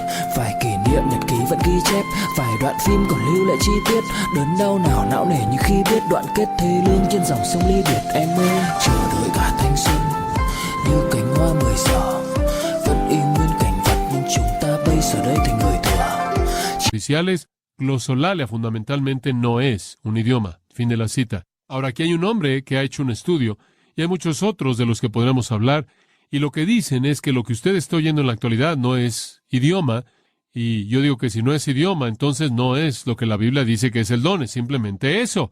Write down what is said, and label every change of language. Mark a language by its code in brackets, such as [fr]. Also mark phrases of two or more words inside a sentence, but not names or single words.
[vi] Vài kỷ niệm nhật ký vẫn ghi chép, vài đoạn phim còn lưu lại chi tiết. Đớn đau nào não nề như khi biết đoạn kết thê lương trên dòng sông ly biệt. Em ơi chờ đợi cả thanh xuân như cánh hoa 10 giờ, vẫn y nguyên cảnh vật nhưng chúng ta bây giờ đây thành người thừa. [es] Oficiales, glosolalia fundamentalmente no es un idioma. Fin de la cita. Ahora, aquí hay un hombre que ha hecho un estudio, y hay muchos otros de los que podremos hablar, y lo que dicen es que lo que usted está oyendo en la actualidad no es idioma, y yo digo que si no es idioma, entonces no es lo que la Biblia dice que es el don, es simplemente eso.